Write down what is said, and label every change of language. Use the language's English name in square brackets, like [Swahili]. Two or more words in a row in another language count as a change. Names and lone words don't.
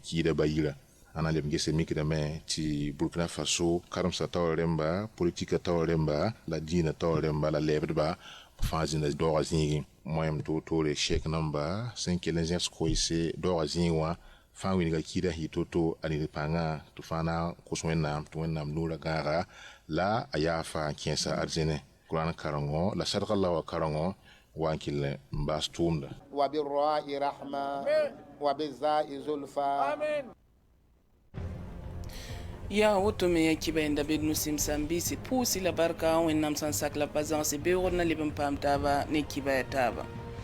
[Mossi] kɩɩda bayira ana leb gese mikdame tɩ Burkina Faso karemsa taoor rẽmba politika taoor rẽmba la diinã taoor rẽmba la lɛbdba fãa zĩnda daoogã zĩigẽ moyam toore shek namba sẽn kell n zẽs koeese daoogã zĩig wã fãa wilga kɩɩda sɩ to-to a ned pãngã tɩ fãa na n kos wẽnnaam tɩ wẽnnaam noorã gãaga la a yaa fãa n kẽesa arzẽne Qur'an karengõ la sadga la wa karengõ wa n kell n baas tʋʋmda [Arabic] و برّ رحمة و بعزّ زلفى [Mossi] ya woto me ya kiba inda bed nusim sambisi pusi la barka wẽnnaam sãn sak la pa zãgse beoogd na leb n paam taaba ne kiba ya taaba